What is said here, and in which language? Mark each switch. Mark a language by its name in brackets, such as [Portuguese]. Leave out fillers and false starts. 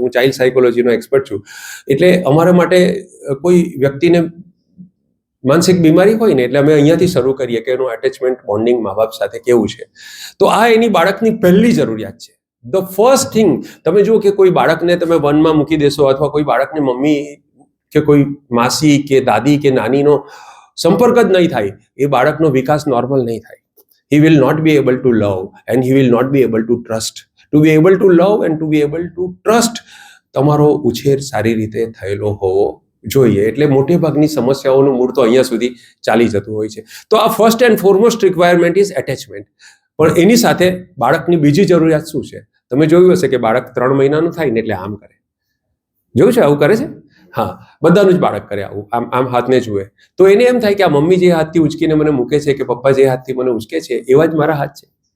[Gujarati] હું child સાયકોલોજીનો expert છું, એટલે અમારા માટે કોઈ વ્યક્તિને માનસિક બીમારી હોય ને એટલે અમે અહીંયાથી શરૂ કરીએ કે એનું એટેચમેન્ટ, બોન્ડિંગ મા બાપ સાથે કેવું છે. તો આ એની બાળકની પહેલી જરૂરિયાત છે. [English] the first thing, [Gujarati] તમે જુઓ કે કોઈ બાળકને તમે વનમાં મૂકી દેશો, અથવા કોઈ બાળકને મમ્મી કે કોઈ માસી કે દાદી કે નાનીનો સંપર્ક જ નહીં થાય, એ બાળકનો વિકાસ નોર્મલ નહીં થાય. [English] he will not be able to love and he will not be able to trust. To be able to love and to be able to trust, [Gujarati] તમારો ઉછેર સારી રીતે થયેલો હોવો જોઈએ. એટલે મોટે ભાગની સમસ્યાઓનું મૂળ તો અહીંયા સુધી ચાલી જતું હોય છે. તો આ [English] First and foremost requirement is attachment. [Gujarati] પણ એની સાથે બાળકની બીજી જરૂરિયાત શું છે? તમે જોયું હશે કે બાળક 3 મહિનાનું થાય ને એટલે આમ કરે. જોયું છે આવું કરે છે? હા, બધાનું જ બાળક કરે આવું, આમ હાથને જુએ તો એને એમ થાય કે આ મમ્મી જે હાથથી ઉચકીને મને મૂકે છે કે પપ્પા જે હાથથી મને ઉચકે છે એવા જ મારા હાથ છે.